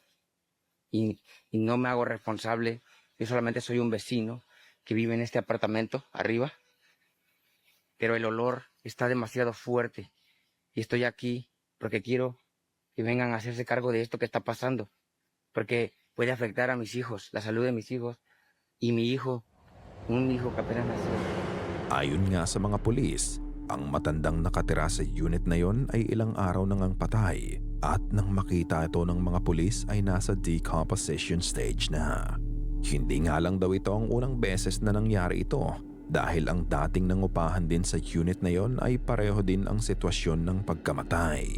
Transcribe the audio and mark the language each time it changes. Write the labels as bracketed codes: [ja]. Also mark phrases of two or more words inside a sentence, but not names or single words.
[es] Y no me hago responsable. Yo solamente soy un vecino que vive en este apartamento arriba. Pero el olor está demasiado fuerte. Y estoy aquí porque quiero que vengan a hacerse cargo de esto que está pasando. Porque puede afectar a mis hijos, la salud de mis hijos y mi hijo, un hijo que apenas nació. [tl] Ayon nga sa mga pulis, ang matandang nakatira sa unit na yon ay ilang araw nang ang patay at nang makita ito ng mga pulis ay nasa [en] decomposition stage [tl] na. Hindi nga lang daw ito ang unang beses na nangyari ito dahil ang dating nangupahan din sa unit na yon ay pareho din ang sitwasyon ng pagkamatay.